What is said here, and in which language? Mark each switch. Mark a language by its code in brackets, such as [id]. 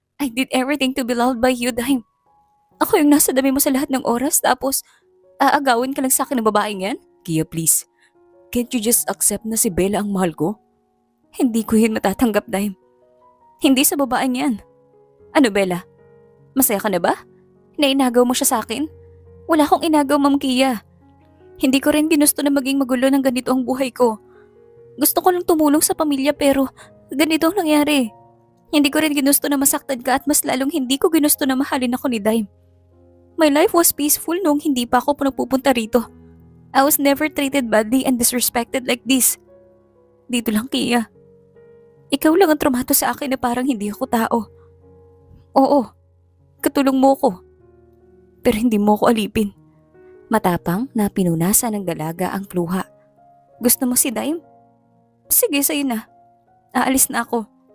[en] I did everything to be loved by you, Dime. [tl] Ako yung nasa dami mo sa lahat ng oras tapos aagawin ka lang sa akin ng babaeng yan? [en] Kia, please. Can't you just accept [tl] na si Bella ang mahal ko? Hindi ko yun matatanggap, Dime. Hindi sa babaeng yan. Ano, Bella? Masaya ka na ba? Nainagaw mo siya sa akin? Wala akong inagaw, Ma'am Kia. Hindi ko rin ginusto na maging magulo ng ganito ang buhay ko. Gusto ko lang tumulong sa pamilya pero ganito ang nangyari. Hindi ko rin ginusto na masaktan ka at mas lalong hindi ko ginusto na mahalin ako ni Dime. [en] My life was peaceful [tl] noong hindi pa ako napupunta rito. [en] I was never treated badly and disrespected like this. [tl] Dito lang, Kia. Ikaw lang ang trumato sa akin na parang hindi ako tao. Oo, katulong mo ko. Pero hindi mo ko alipin. Matapang na pinunasan ng dalaga ang pluha. Gusto mo si Dime? Sige, sa'yo na. Aalis na ako.